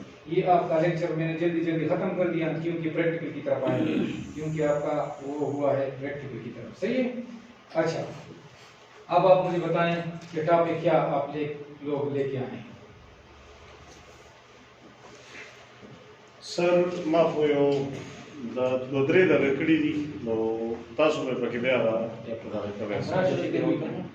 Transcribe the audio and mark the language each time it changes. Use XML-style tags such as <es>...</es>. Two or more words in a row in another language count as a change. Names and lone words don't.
<hi>ये आपका लेक्चर मैंने जल्दी खत्म कर दिया क्योंकि प्रैक्टिकल की तरफ आए, क्योंकि आपका वो हुआ है प्रैक्टिकल की तरफ. सही है? अच्छा, अब आप मुझे बताएं कि टॉपिक क्या आप लोग लेके आए.</hi> <ps>सर ما خو یو د درې دغه کړي دي نو تاسو به پکې بیا دغه کوي.</ps>